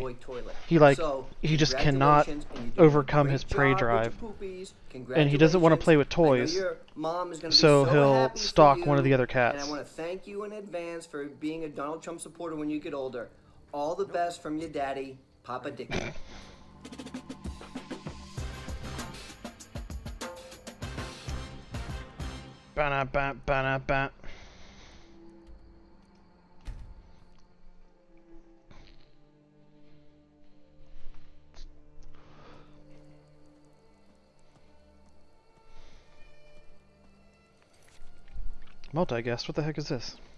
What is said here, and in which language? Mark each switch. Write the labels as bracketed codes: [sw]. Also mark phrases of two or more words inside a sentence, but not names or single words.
[en] big boy toilet. he like So, he just cannot congratulations, and you're doing a overcome great his job prey with your drive, poopies. and he doesn't want to play with Congratulations. toys, I know your mom is gonna be so so he'll happy for stalk you, one of the other And cats. I want to thank you in advance for being a Donald Trump supporter when you get older. All the best from your daddy, Papa Dickie. Ba-na-ba-ba-na-ba. Multi-guest, what the heck is this?